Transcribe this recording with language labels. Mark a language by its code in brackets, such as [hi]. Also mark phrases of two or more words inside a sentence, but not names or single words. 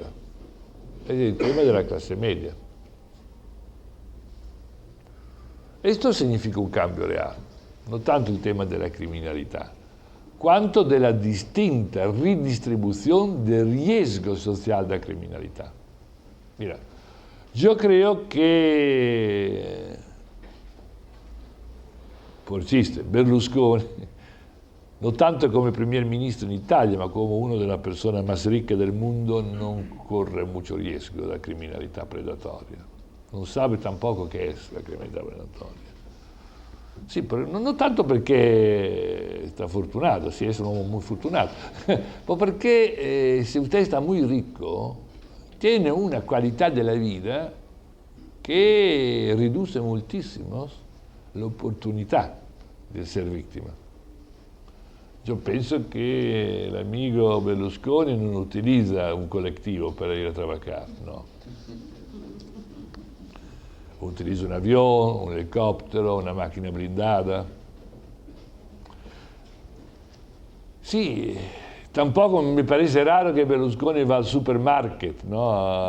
[es] Es el tema de la clase media. Esto significa un cambio real, no tanto el tema de la criminalidad, cuanto de la distinta redistribución del riesgo social de la criminalidad. Mira, yo creo que, por chiste, [it] Berlusconi, no tanto come primer ministro in Italia, ma come una delle persone più ricche del mondo, non corre molto rischio della criminalità predatoria. Non sa tampoco che è la criminalità predatoria. Sì, non tanto perché sta fortunato, sì, è un uomo molto fortunato, ma perché se usted sta molto ricco, tiene una qualità della vita che riduce moltissimo l'opportunità di essere vittima. [es] Yo penso que el amigo Berlusconi no utiliza un colectivo para ir a trabajar, no. Utiliza un avión, un helicóptero, una máquina blindada. Sí, tampoco me parece raro que Berlusconi va al supermarket, ¿no?